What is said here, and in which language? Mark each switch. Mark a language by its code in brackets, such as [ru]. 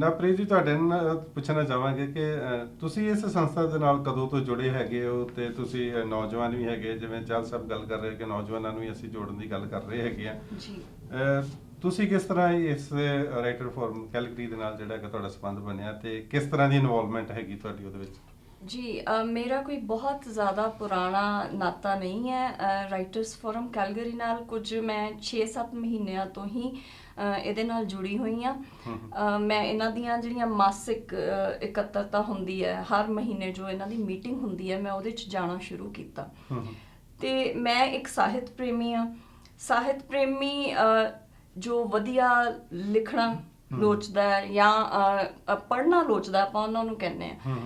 [pa] ਤੇ ਨਵਪ੍ਰੀਤ ਜੀ, ਤੁਹਾਡੇ ਨਾਲ ਪੁੱਛਣਾ ਚਾਹਾਂਗੇ ਕਿ ਤੁਸੀਂ ਇਸ ਸੰਸਥਾ ਦੇ ਨਾਲ ਕਦੋਂ ਤੋਂ ਜੁੜੇ ਹੈਗੇ ਹੋ, ਤੇ ਤੁਸੀਂ ਨੌਜਵਾਨ ਵੀ ਹੈਗੇ, ਜਿਵੇਂ ਚਾਲ ਸਾਹਿਬ ਗੱਲ ਕਰ ਰਹੇ ਕਿ ਨੌਜਵਾਨਾਂ ਨੂੰ ਵੀ ਅਸੀਂ ਜੋੜਨ ਦੀ ਗੱਲ ਕਰ ਰਹੇ ਹੈਗੇ ਆ ਜੀ। ਤੁਸੀਂ ਕਿਸ ਤਰ੍ਹਾਂ ਇਸ ਰਾਈਟਰ ਫੋਰਮ ਕੈਲਗਰੀ ਦੇ ਨਾਲ ਜਿਹੜਾ ਕਿ ਤੁਹਾਡਾ ਸੰਬੰਧ ਬਣਿਆ, ਤੇ ਕਿਸ ਤਰ੍ਹਾਂ ਦੀ ਇਨਵੋਲਵਮੈਂਟ ਹੈਗੀ ਤੁਹਾਡੀ ਉਹਦੇ ਵਿੱਚ? [hi] जी, मेरा कोई बहुत ज़्यादा पुराना नाता नहीं है राइटर्स फोरम कैलगरी नाल। कुछ मैं [pa] 6-7 ਮਹੀਨਿਆਂ ਤੋਂ ਹੀ ਇਹਦੇ ਨਾਲ ਜੁੜੀ ਹੋਈ ਹਾਂ। ਮੈਂ ਇਹਨਾਂ ਦੀਆਂ ਜਿਹੜੀਆਂ ਮਾਸਿਕ ਇਕੱਤਰਤਾ ਹੁੰਦੀ ਹੈ, ਹਰ ਮਹੀਨੇ ਜੋ ਇਹਨਾਂ ਦੀ ਮੀਟਿੰਗ ਹੁੰਦੀ ਹੈ, ਮੈਂ ਉਹਦੇ 'ਚ ਜਾਣਾ ਸ਼ੁਰੂ ਕੀਤਾ। ਤੇ ਮੈਂ ਇੱਕ ਸਾਹਿਤ ਪ੍ਰੇਮੀ ਹਾਂ। ਸਾਹਿਤ ਪ੍ਰੇਮੀ ਜੋ ਵਧੀਆ ਲਿਖਣਾ ਲੋਚਦਾ ਜਾਂ ਪੜ੍ਹਨਾ ਲੋਚਦਾ, ਆਪਾਂ ਉਹਨਾਂ ਨੂੰ ਕਹਿੰਦੇ ਆ।